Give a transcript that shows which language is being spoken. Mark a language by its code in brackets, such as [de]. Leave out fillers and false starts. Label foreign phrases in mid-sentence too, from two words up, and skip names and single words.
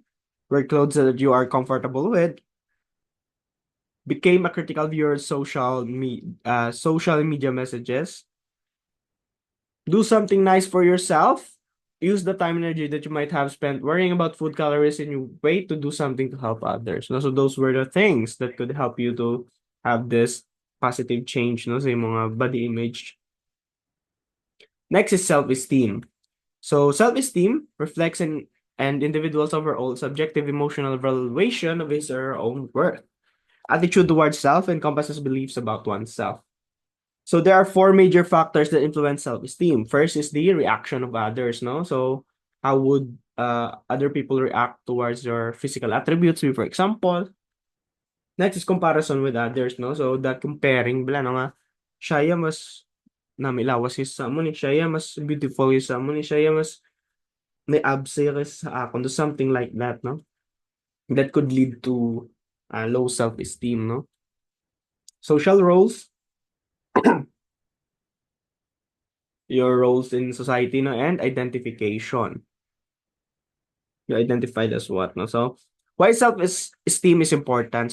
[en] Wear clothes that you are comfortable with. Became a critical viewer of social media messages. Do something nice for yourself. Use the time and energy that you might have spent worrying about food calories in your weight to do something to help others. No? So those were the things that could help you to have this positive change no, [hil] sa mga [en] body image. Next is self-esteem. So self-esteem reflects an individual's overall subjective emotional evaluation of his or her own worth. Attitude towards self encompasses beliefs about oneself. So there are four major factors that influence self-esteem. First is the reaction of others, no? So how would other people react towards your physical attributes, for example? Next is comparison with others, no? So that comparing, [hil] bala no nga, siya mas namilawas sa mo ni siya mas beautiful sa mo ni siya mas may abs sa akon, [en] to something like that, no? That could lead to low self-esteem, no? Social roles, your roles in society, no? And identification. You're identified as what, no? So, Why self-esteem is important?